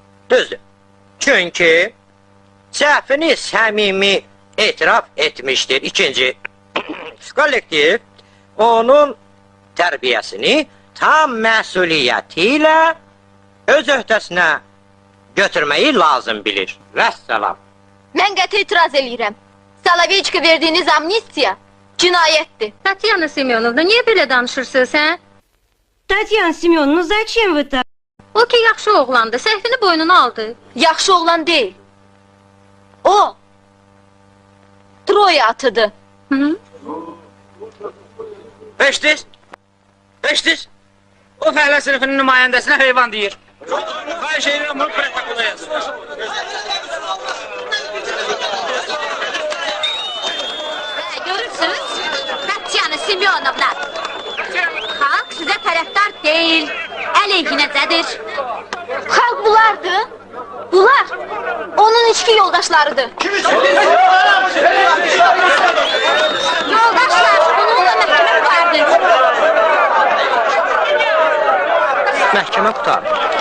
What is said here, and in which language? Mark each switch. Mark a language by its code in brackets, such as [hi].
[az] Düzdür. Çünkü səhvini səmimi etiraf etmiştir. İkinci, kollektiv onun tərbiyəsini tam məsuliyyətiyle öz öhdəsinə götürməyi lazım bilir. Vəssalam. Mən qəti etiraz eləyirəm. Salaveçka verdiğiniz amnistiya cinayətdir. Tatyana Semyonovna, niye belə danışırsınız, hə? [ru] Татьяна Семеновна, зачем вы так? [az] O ki yaxşı oğlandı, səhvini boynuna aldı. Yaxşı oğlan değil. O Troya atıdı. Eşdiz? Eşdiz? O fəhlə sınıfının nümayəndəsinə heyvan deyir. Xahiş edirəm bunu protokola yazın. Görürsünüz, Tatyana Semyonovna. Xalq sizə tərəfdar deyil, əleyhinəcədir. Xalq bulardı. Bunlar onun içki yoldaşlarıdır. Yoldaşlar, bununla məhkəmə vardır. Məhkəmə qutarır.